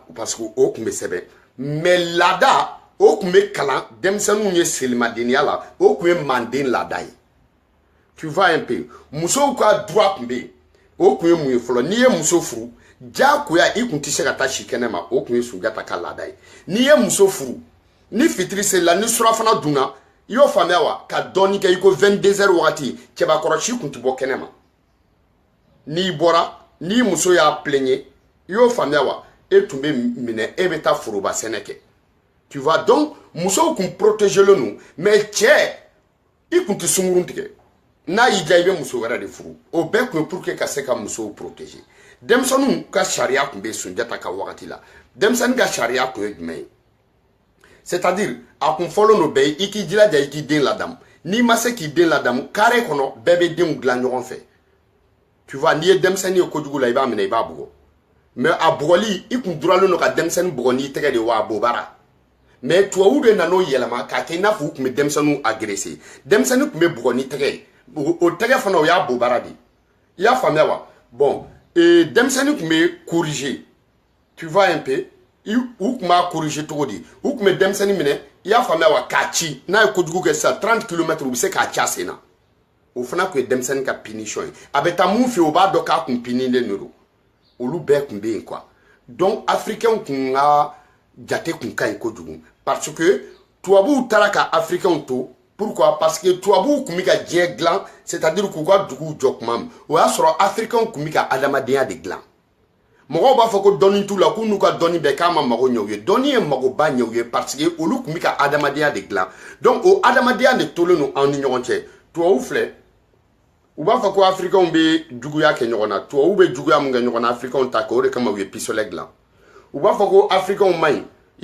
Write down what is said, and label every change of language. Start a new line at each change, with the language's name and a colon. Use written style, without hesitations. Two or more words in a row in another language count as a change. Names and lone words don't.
French: parce que
Bambara: o tun bɛ sɛbɛn mais laada o kun be kalan denmisɛnninw ye selimadenya la o kun ye manden laada ye
French: tu vois un peu
Bambara: musow ka droit kun be o kun ye mun ye fɔlɔ n'i ye muso furu jagoya i kun tɛ se ka taa si kɛnɛ ma o kun ye Sunjata ka laada ye n'i ye muso furu ni fitiri selila ni surafana dunna i y'o faamuya wa ka dɔɔni kɛ i ko 22 heures wagati cɛbakɔrɔ si kun tɛ bɔ kɛnɛ ma n'i bɔra ni muso y'a plaigné yo faamuya wa e tun bɛ minɛ e bɛ taa foroba sɛnɛ kɛ
French: tu vois donc
Bambara: musow kun
French: protéger le nous mais
Bambara: cɛ i kun tɛ sunkurun tigɛ n'a y'i diya i bɛ muso wɛrɛ de furu o bɛɛ kun ye
French: pour que
Bambara: ka se ka musow protéger denmisɛnninw ka sariya kun bɛ Sunjata ka wagati la denmisɛnnin ka sariya kun ye jumɛn ye
French: c'est-à-dire
Bambara: a kun fɔlɔ n'o bɛɛ ye i k'i jilaja i k'i den ladamu n'i ma se k'i den ladamu carré kɔnɔ bɛɛ bɛ denw dilan ɲɔgɔn fɛ
French: tu vois
Bambara: n'i ye denmisɛnnin ye kojugu la i b'a minɛ i b'a bugɔ mais a bugɔli i kun duralen don ka denmisɛnnin bugɔ n'i tɛgɛ de wa a bobara mais tubabuw de nan'o yɛlɛma k'a kɛ i n'a fɔ u kun bɛ denmisɛnninw agresser denmisɛnnin kun bɛ bugɔ ni tɛgɛ ye o tɛgɛ fana o y'a bobara de i y'a faamuya wa bon denmisɛnnin kun bɛ corriger
French: tu vois un peu
Bambara: u kun b'a corriger cogo di u kun bɛ denmisɛnnin minɛ i y'a faamuya wa k'a ci n'a ye kojugu kɛ sisan 30 km u bɛ se k'a ci a sen na o fana kun ye denmisɛnnin ka punition ye a bɛ taa mun fɛ yen o b'a dɔn k'a kun pinilen de don olu bɛɛ kun bɛ yen quoi
French: donc africain
Bambara: kun ka jate kun ka ɲi kojugu parce que tubabuw taara ka africain to
French: pourquoi parce que
Bambara: tubabuw kun bɛ ka diɲɛ dilan
French: c'est-à-dire
Bambara: k'u ka duguw jɔ tuma min o y'a sɔrɔ africain kun bɛ ka adamadenya de dilan mɔgɔw b'a fɔ ko dɔnni t'u la k'u n'u ka dɔnni bɛɛ k'a ma mago ɲɛ u ye dɔnni ye magoba ɲɛ u ye
French: parce que
Bambara: olu kun bɛ ka adamadenya de dilan donc o adamadenya de tolen don an ni ɲɔgɔn cɛ tubabuw filɛ u b'a fɔ ko africain bɛ juguya kɛ ɲɔgɔn na tubabuw bɛ juguya min kɛ ɲɔgɔn na africain ta kɛ o de kama u ye pistolet dilan u b'a fɔ ko africain man ɲi i